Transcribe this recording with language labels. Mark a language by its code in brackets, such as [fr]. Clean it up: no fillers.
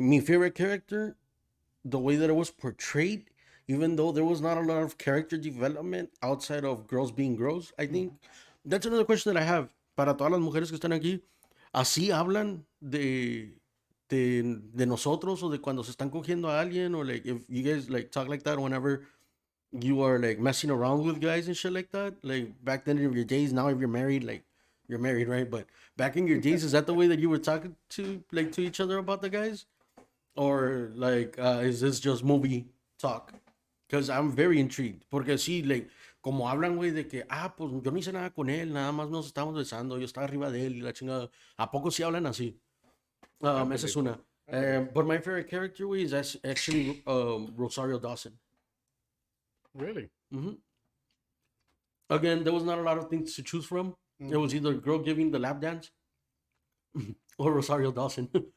[es] Mi [en] favorite character, the way that it was portrayed, even though there was not a lot of character development outside of girls being girls, I think. That's another question that I have. [es] Para todas las mujeres que están aquí, ¿así hablan de nosotros o de cuando se están cogiendo a alguien? [en] Or like, if you guys like talk like that whenever you are like messing around with guys and shit like that? Like back then in your days, now if you're married, like you're married, right? But back in your days, is that the way that you were talking to each other about the guys? Or like is this just movie talk? Because I'm very intrigued. [es] Porque sí, like, como hablan, güey, de que, pues yo no hice nada con él, nada más nos estábamos besando, yo estaba arriba de él y la chingada. ¿A poco sí hablan así? Esa es una. [en] But my favorite character, güey, is actually Rosario Dawson. Really? Again, there was not a lot of things to choose from. It was either girl giving the lap dance or Rosario Dawson.